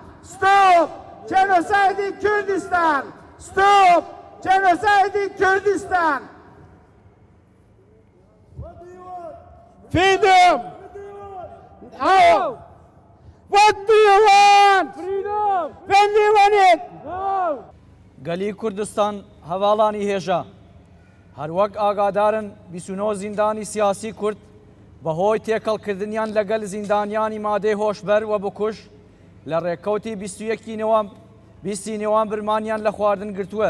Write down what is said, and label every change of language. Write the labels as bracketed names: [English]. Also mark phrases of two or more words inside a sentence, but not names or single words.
[English] Stop genocide in Kurdistan. Stop genocide in Kurdistan. Freedom. How? What do you want? Freedom. When do you want it? Now. [Central Kurdish] گەلی کوردستان هەواڵانی هێژە هەروەک ئاگادارن 29 زیندانی سیاسی کورد بەهۆی تێکەڵکردنیان لەگەل زیندانیانی مادەی هۆشبەر و بکوژ لە ڕێککەوتی 20 نێوەمبەرمانیان لە خواردن گرتووە.